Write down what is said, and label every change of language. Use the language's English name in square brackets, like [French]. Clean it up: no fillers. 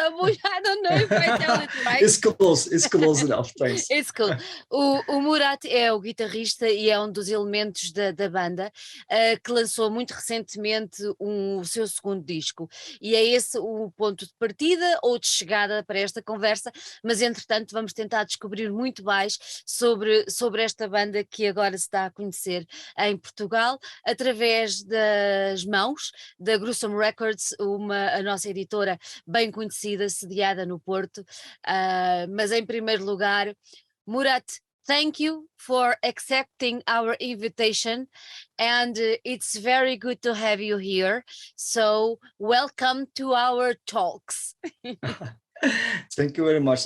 [English] I I don't know if I tell it right. it's close. It's close enough. Thanks. It's cool. [Portuguese] O Murat é o guitarrista e é um dos elementos da banda, que lançou muito recentemente o seu segundo disco. E é esse o ponto de partida ou de chegada para esta conversa, mas entretanto vamos tentar descobrir muito mais sobre esta banda que agora se dá a conhecer em Portugal, através das mãos da Gruesome Records, a nossa editora bem conhecida, sediada no Porto. Mas em primeiro lugar, [English] Murat, thank you for accepting our invitation, and it's very good to have you here. So welcome to our talks. Thank you very much.